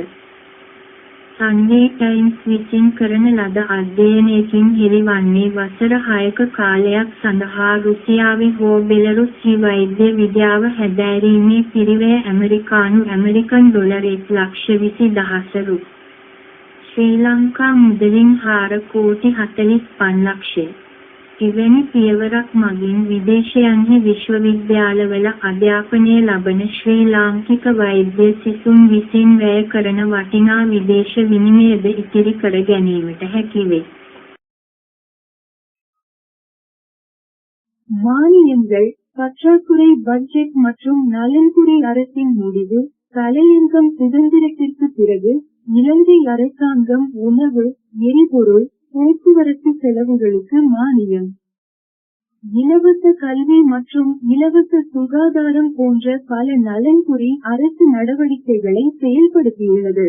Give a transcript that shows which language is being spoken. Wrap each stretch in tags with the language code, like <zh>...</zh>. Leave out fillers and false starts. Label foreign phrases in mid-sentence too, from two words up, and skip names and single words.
<si>සන්ඩේ ටයිම්ස් විසින් කරන ලද අධ්‍යයනයකින් හෙළිවන්නේ වසර 6ක කාලයක් සඳහා රුසියාවේ හෝ බෙලරුස් වෛද්‍ය විද්‍යාව හැදෑරීමේ පිරිවැය ඇමරිකන් ඩොලර් 1,20,000 ශ්‍රී ලංකා මුදලින් 4 කෝටි 45 ලක්ෂය. එවැනි පියවරක් මගින් විදේශයන්හි විශ්වවිද්‍යාලවල අධ්‍යාපනය ලබන ශ්‍රී ලාංකික වෛද්‍ය සිසුන් විසින් වැය කරන වටිනා විදේශ විනිමයද ඉතිරි කර ගැනීමට හැකි වේ.</si> <ta>மானியங்கள், பற்றாக்குறை பட்ஜெட் மற்றும் நலன்புரி அரசின் முடிவு. தலையங்கம் சுதந்திரத்திற்கு பிறகு இலங்கை அரசாங்கம் உணவு, எரிபொருள், போக்குவரத்து செலவுகளுக்கு மானியம், இலவச கல்வி மற்றும் இலவச சுகாதாரம் போன்ற பல நலன்புரி அரசு நடவடிக்கைகளை செயல்படுத்தியுள்ளது.</ta>